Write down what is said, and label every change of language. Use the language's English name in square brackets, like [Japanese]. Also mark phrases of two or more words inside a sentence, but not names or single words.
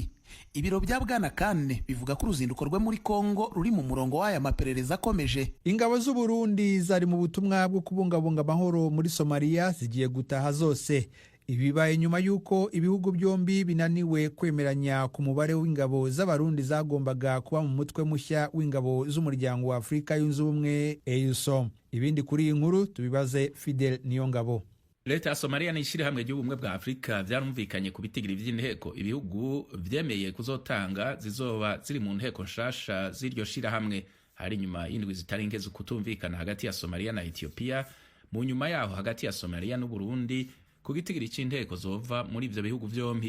[Kinyarwanda] Ibiro bya Bwana Kane bivuga ko uruzinduko rwe muri Kongo ruri mu murongo w'aya maperereza akomeje. Ingabo z'u Burundi zari mu butumwa bwo kubungabunga amahoro muri Somalia zigiye gutaha zose. Ibibaye nyuma yuko ibihugu byombi binaniwe kwemeranya ku mubare w'ingabo z'abarundi zagombaga kuba mu mutwe mushya w'ingabo z'umuryango wa Afurika yunze ubumwe EUSOM. Ibindi kuri iyi nkuru tubibaze Fidel Niyongabo. [Rundi] Leta ya Somalia n'ishyirahamwe ry'ubumwe bwa Afurika byarumvikanye ku bitigiri by'inteko ibihugu vyemeye kuzotanga zizoba ziri mu nteko nshasha z'iryo shirahamwe. Hari nyuma y'indwi zitari nke zo kutumvikana hagati ya Somalia na Ethiopia, mu nyuma yaho hagati ya Somalia n'u Burundi ku gitigiri c'inteko zova muri ivyo bihugu vyombi.